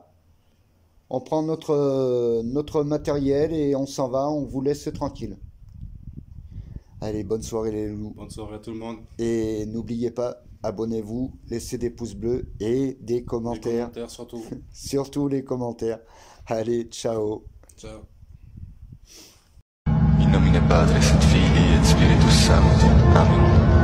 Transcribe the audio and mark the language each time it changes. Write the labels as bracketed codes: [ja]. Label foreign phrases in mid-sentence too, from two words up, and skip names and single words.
[fr] On prend notre matériel et on s'en va. On vous laisse tranquille. Allez, bonne soirée les loulous. Bonne soirée à tout le monde. Et n'oubliez pas, abonnez-vous, laissez des pouces bleus et des commentaires. Les commentaires surtout. Surtout les commentaires. Allez, ciao. Ciao. [la] In nomine Patris et Filii et Spiritus Sancti. Amen.